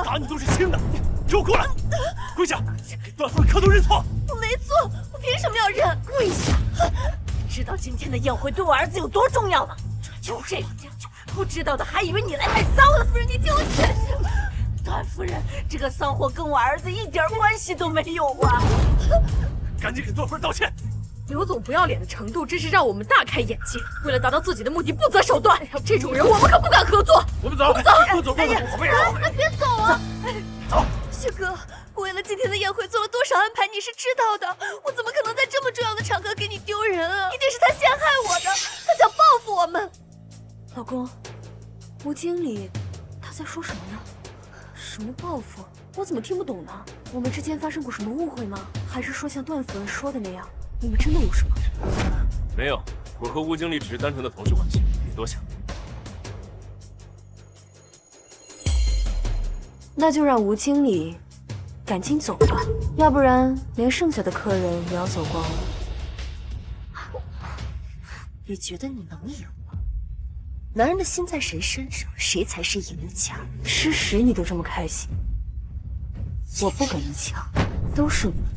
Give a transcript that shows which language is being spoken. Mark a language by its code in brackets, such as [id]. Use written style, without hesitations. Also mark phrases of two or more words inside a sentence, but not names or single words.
[zh] 打你都是轻的，给我过来，跪下，给段夫人磕头认错。我没做，我凭什么要认？跪下！知道今天的宴会对我儿子有多重要吗？就这样，不知道的还以为你来卖骚了。夫人，你听我解释。段夫人，这個騷貨跟我兒子一點關係都沒有啊！趕緊給段夫人道歉！劉總不要臉的程度真是讓我們大開眼界。為了達到自己的目的，不擇手段，這種人我們可不敢合作。我們走，走，走，別走啊！走，旭哥，我為了今天的宴會做了多少安排，你是知道的。我怎麼可能在這麼重要的場合給你丟人啊？一定是他陷害我的，他想報復我們。老公，吳經理，他在說什麼呢？什麼報復？我怎麼聽不懂呢？我們之間發生過什麼誤會嗎？還是說像段夫人說的那樣，你們真的有什麼？沒有，我和吳經理只是單純的同事關係，別多想。那就讓吳經理趕緊走吧，要不然連剩下的客人也要走光了。你覺得你能贏嗎？男人的心在誰身上，誰才是贏家。吃屎你都這麼開心，我不跟你搶，都是你。